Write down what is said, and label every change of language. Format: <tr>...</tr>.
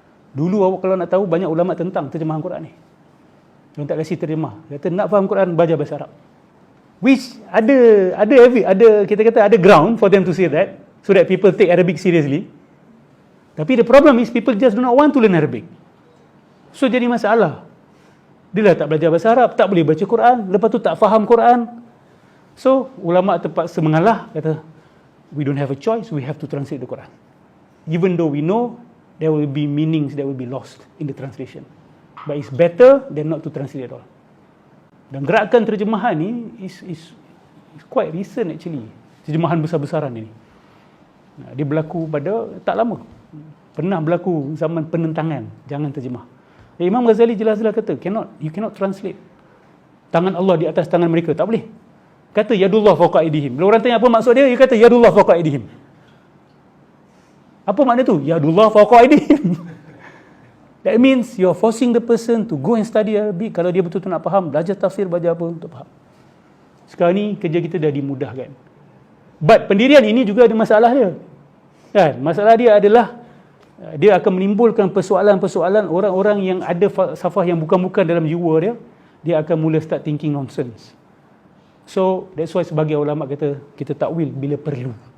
<ms>Dulu awak kalau nak tahu banyak ulama tentang terjemahan Quran ni. Dia tak kasih terjemah. Dia kata nak faham Quran baca bahasa Arab.</ms> <en>Which</en> <ms>ada kita kata ada</ms> <en>ground for them to say that, so that people take Arabic seriously. Tapi the problem is people just do not want to learn Arabic.</en> <ms>So jadi masalah. Dia dah tak belajar bahasa Arab, tak boleh baca Quran, lepas tu tak faham Quran.</ms> <en>So</en> <ms>ulama terpaksa mengalah, kata</ms> <en>we don't have a choice, we have to translate the Quran. Even though we know there will be meanings that will be lost in the translation. But it's better than not to translate at all.</en> <ms>Dan gerakan terjemahan ni</ms> <en>is quite recent actually.</en> <ms>Terjemahan besar-besaran ini. Dia berlaku pada tak lama. Pernah berlaku zaman penentangan, jangan terjemah. Imam Ghazali jelas-jelas kata,</ms> <en>you cannot translate.</en> <ms>Tangan Allah di atas tangan mereka, tak boleh. Kata</ms> <ar>yadullah fawqa aydihim.</ar> <ms>Bila orang tanya apa maksud dia, dia kata yadullah fawqa aydihim. Apa makna tu?</ms> <ar>Yadullah fawqa aydihim.</ar> <en>That means you're forcing the person to go and study Arabic.</en> <ms>Kalau dia betul-betul nak faham, belajar tafsir, belajar apa untuk faham. Sekarang ni kerja kita dah dimudahkan. But pendirian ini juga ada masalah dia. Kan? Masalah dia adalah dia akan menimbulkan persoalan-persoalan orang-orang yang ada falsafah yang bukan-bukan dalam jiwa dia. Dia akan mula</ms> <en>start thinking nonsense. So that's why</en> <ms>sebagai ulama kata kita takwil bila perlu.</ms>